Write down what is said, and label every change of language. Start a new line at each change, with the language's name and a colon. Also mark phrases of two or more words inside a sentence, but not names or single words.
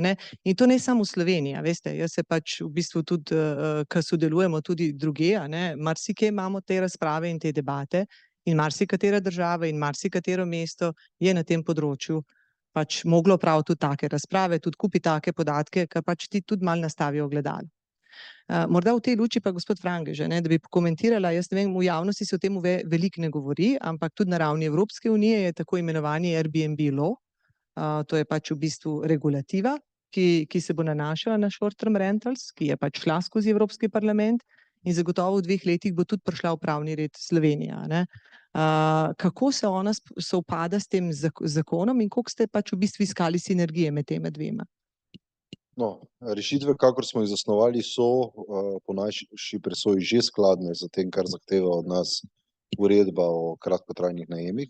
Slovenian: In to ne samo v Sloveniji, veste, jaz se pač v bistvu tudi, ko sodelujemo tudi drugje, marsikje imamo te razprave in te debate in marsikatera država in marsikatero mesto je na tem področju pač moglo praviti tudi take razprave, tudi kupi take podatke, ki pač ti tudi malo nastavijo ogledalo. Morda v tej luči pa gospod Frangež, da bi komentirala, jaz ne vem, v javnosti se o tem veliko ne govori, ampak tudi na ravni Evropske unije je tako imenovani Airbnb law, to je pač v bistvu regulativa, ki se bo nanašala na
English: short-term rentals,
Slovenian: ki je pač šla skozi Evropski parlament in zagotovo v 2 letih bo tudi prišla v pravni red Slovenija. Kako se ona sovpada s tem zakonom in koliko ste pač v bistvu iskali sinergije med tema dvema? No, rešitve, kakor smo jih zasnovali, so po naši presoji že skladne z tem, kar zahteva od nas uredba o kratkotrajnih najemih.